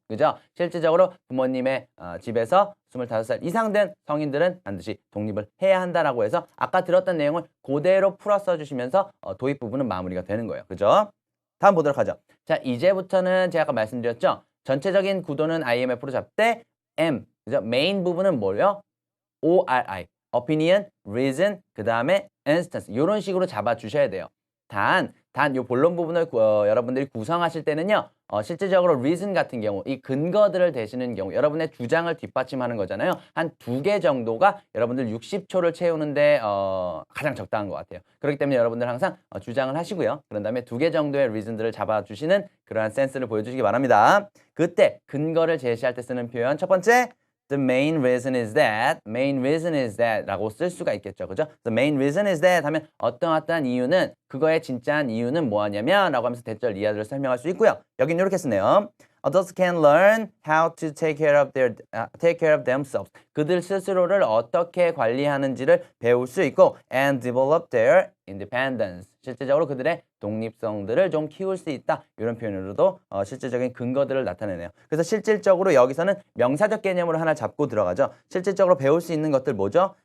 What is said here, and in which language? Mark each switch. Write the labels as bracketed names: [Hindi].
[Korean] 그죠? 실질적으로 부모님의 집에서 25살 이상 된 성인들은 반드시 독립을 해야 한다라고 해서 아까 들었던 내용을 그대로 풀어 써주시면서 도입 부분은 마무리가 되는 거예요. 그죠? 다음 보도록 하죠. 자, 이제부터는 제가 아까 말씀드렸죠? 전체적인 구도는 IMF로 잡되 M, 그죠? 메인 부분은 뭐예요? ORI, opinion, reason, 그 다음에 instance 이런 식으로 잡아주셔야 돼요. 단 이 본론 부분을 여러분들이 구성하실 때는요. 실질적으로 reason 같은 경우, 이 근거들을 대시는 경우 여러분의 주장을 뒷받침하는 거잖아요. 한 2개 정도가 여러분들 60초를 채우는데 가장 적당한 것 같아요. 그렇기 때문에 여러분들 항상 주장을 하시고요. 그런 다음에 2개 정도의 reason들을 잡아주시는 그러한 센스를 보여주시기 바랍니다. 그때 근거를 제시할 때 쓰는 표현 첫 번째, [English] The main reason is that [Korean] 라고 쓸 수가 있겠죠. 그죠? [English] The main reason is that [Korean] 하면 어떠한 이유는 그거의 진짜한 이유는 뭐하냐면 라고 하면서 대절 이하들을 설명할 수 있고요. 여긴 이렇게 쓰네요. [English] Adults can learn how to take care of themselves. [Korean] 그들 스스로를 어떻게 관리하는지를 배울 수 있고 [English] and develop their independence. [Korean] 실제적으로 그들의 독립성들을 좀 키울 수 있다. 이런 표현으로도 실질적인 근거들을 나타내네요. 그래서 실질적으로 여기서는 명사적 개념으로 하나 잡고 들어가죠. 실질적으로 배울 수 있는 것들 뭐죠?